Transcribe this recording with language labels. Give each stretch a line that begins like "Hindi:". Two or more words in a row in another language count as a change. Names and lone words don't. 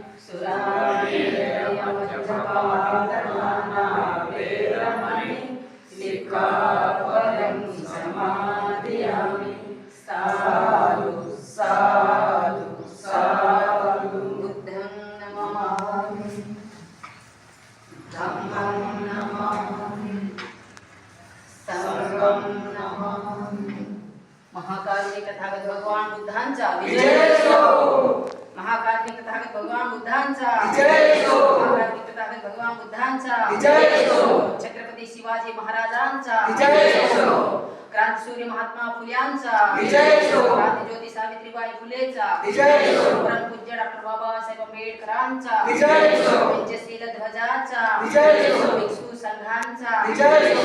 Pali: सुरामेरयमजपादनाना वेरमणि सिक्खापदं समादयामि। साधु साधु साधु। बुद्धं नमामि, धम्मं नमामि, संघं नमामि।
Marathi: महाकाल में तथागत भगवान बुद्धांचा विजय हो। महाकाल में तथागत भगवान बुद्धांचा विजय हो। महाकाल में तथागत भगवान बुद्धांचा विजय हो। छत्रपती शिवाजी महाराजांचा विजय हो। क्रांतिसूर्य महात्मा फुल्यांचा विजय हो। क्रांतिज्योती सावित्रीबाई फुलेचा विजय हो। परमपूज्य डॉक्टर बाबासाहेब आंबेडकरांचा विजय हो। पंचशील ध्वजाचा विजय हो। भिक्षू संघांचा विजय हो।